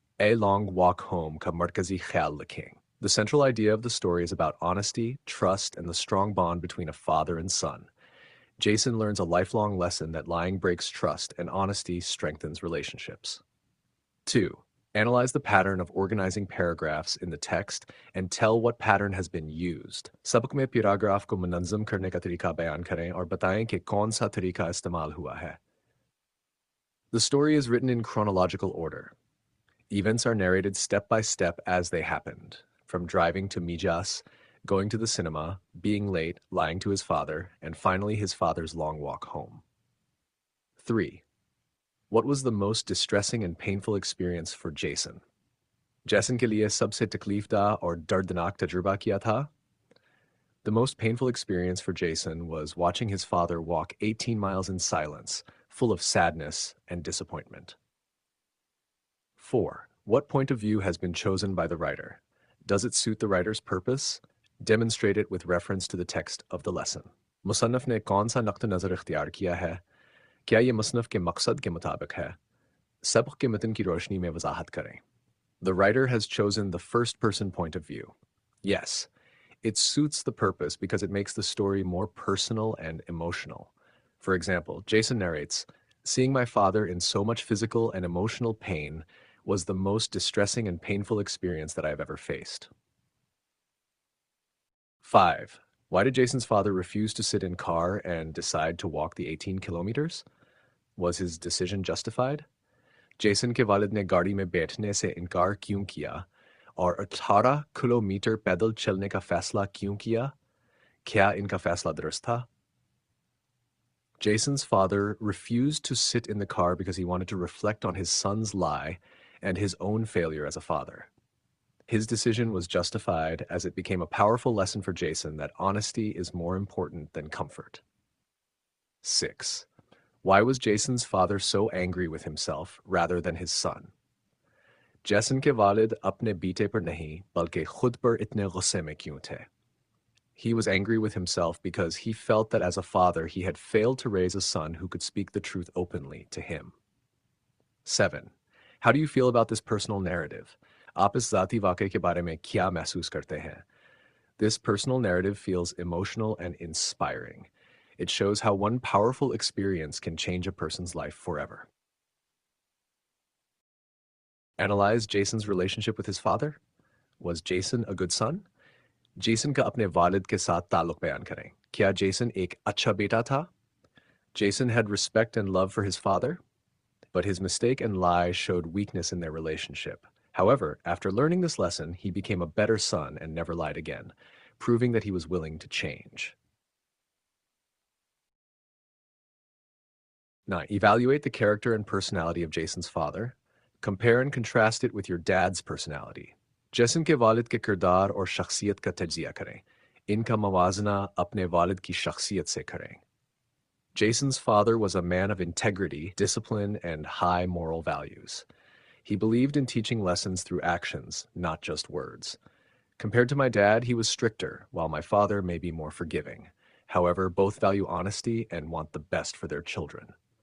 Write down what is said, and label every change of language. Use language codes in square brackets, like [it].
[en] A Long Walk Home [hi] ka markazi khayal likhein. [en] The central idea of the story is about honesty, trust, and the strong bond between a father and son. Jason learns a lifelong lesson that lying breaks trust and honesty strengthens relationships. 2. Analyze the pattern of organizing paragraphs in the text and tell what pattern has been used. [hi] सबक में paragraph को मुनज़्ज़म करने का तरीका बयान करें और बताएं कि कौन सा तरीका इस्तेमाल हुआ है. [en] The story is written in chronological order. Events are narrated step by step as they happened, from driving to Mijas, going to the cinema, being late, lying to his father, and finally his father's long walk home. 3. What was the most distressing and painful experience for Jason? [hi] Jason के लिए सबसे तकलीफदा और दर्दनाक तजुर्बा क्या था? [en] The most painful experience for Jason was watching his father walk 18 miles in silence, full of sadness and disappointment. 4. What point of view has been chosen by the writer? Does it suit the writer's purpose? Demonstrate it with reference to the text of the lesson. [hi] मुसन्नफ़ ने कौन सा नक़्त नज़र इख्तियार किया है? क्या ये मुसन्नफ़ के मकसद के मुताबिक है? सबक के मतन की रोशनी में वज़ाहत करें. [en] The writer has chosen the first-person point of view. Yes, it suits the purpose because it makes the story more personal and emotional. For example, Jason narrates, "Seeing my father in so much physical and emotional pain was the most distressing and painful experience that I have ever faced." 5. Why did Jason's father refuse to sit in car and decide to walk the 18 kilometers? Was his decision justified? [hi] Jason के वालिद ने गाड़ी में बैठने से इनकार क्यों किया और 18 किलोमीटर पैदल चलने का फैसला क्यों किया? क्या इनका फैसला दुरुस्त था? [en] Jason's father refused to sit in the car because he wanted to reflect on his son's lie and his own failure as a father. His decision was justified as it became a powerful lesson for Jason that honesty is more important than comfort. 6. Why was Jason's father so angry with himself rather than his son? [hi] Jason के वालिद अपने बेटे पर नहीं बल्कि खुद पर इतने गुस्से में क्यों थे? [en] He was angry with himself because he felt that as a father he had failed to raise a son who could speak the truth openly to him. 7. How do you feel about this personal narrative? [hi] आप इस ज़ाती वाक़े के बारे में क्या महसूस करते हैं? [en] This personal narrative feels emotional and inspiring. It shows how one powerful experience can change a person's life forever. Analyze Jason's relationship with his father. Was Jason a good son? [hi] Jason का अपने वालिद के साथ ताल्लुक बयान करें. क्या Jason एक अच्छा बेटा था? [en] Jason had respect and love for his father, but his mistake and lie showed weakness in their relationship. However, after learning this lesson, he became a better son and never lied again, proving that he was willing to change. 9. Evaluate the character and personality of Jason's father. Compare and contrast it with your dad's personality. [hi] Jason के वालिद के किरदार और शख्सियत का तज्जिया करें. इनका मवाजना अपने वालिद की शख्सियत से करें. [en] Jason's father was a man of integrity, discipline, and high moral values. He believed in teaching lessons through actions, not just words. Compared to my dad, he was stricter, while my father may be more forgiving. However, both value honesty and want the best for their children.